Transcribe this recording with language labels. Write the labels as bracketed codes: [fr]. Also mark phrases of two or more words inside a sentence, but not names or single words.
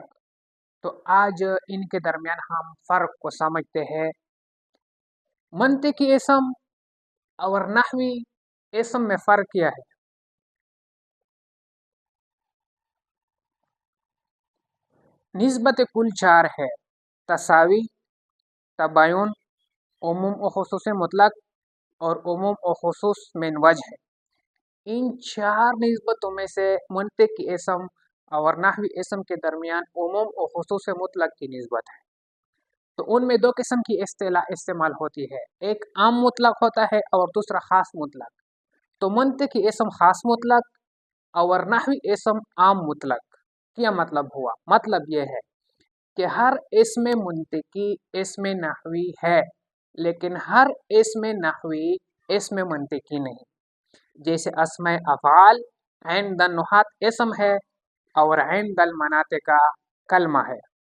[ur] تو آج ان کے درمیان ہم فرق کو سمجھتے ہیں۔ منطقی اسم اور نحوی اسم میں فرق کیا ہے؟ نسبت کل 4 ہے: تساوی، تباین، عموم و خصوص مطلق اور عموم و خصوص من وجہ ہے۔ ان 4 نسبتوں میں سے منطقی اسم اور نحوی اسم کے درمیان عموم و خصوص مطلق کی نسبت ہے۔ تو ان میں 2 قسم کی اصطلاح استعمال ہوتی ہے، ایک عام مطلق ہوتا ہے اور دوسرا خاص مطلق۔ تو منطقی اسم خاص مطلق اور نحوی اسم عام مطلق۔ کیا مطلب ہوا؟ مطلب یہ ہے کہ ہر اسم منطقی اسم نحوی ہے، لیکن ہر اسم نحوی اسم منطقی نہیں۔ جیسے [ar] اسماء افعال عند النحاة [ur] اسم ہے اور [ar] عند المناطق [ur] کلمہ ہے۔